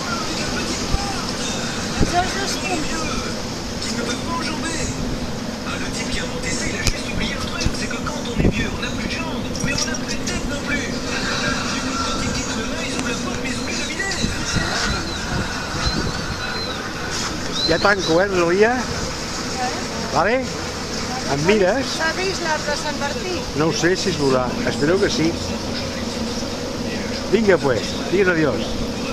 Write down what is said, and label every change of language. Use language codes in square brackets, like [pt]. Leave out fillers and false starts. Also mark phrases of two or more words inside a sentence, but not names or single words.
[ca] Els dos punts. [fr] Qui ne peuvent pas enjamber. Ah, le type qui a monté ça, il a juste oublié un truc, c'est que quand on est vieux, on n'a plus de jambes, mais on n'a plus de tête non plus. Du coup, quand ils quittent demain, ils ouvrent la porte, mais ils oublient de vider. [ca] Ja tanco, Rosalia? Vale? Em mires? S'ha vist l'arc de Sant Martí? No ho sé si es veurà. Espero que sí. Vinga, pues. Digues adiós.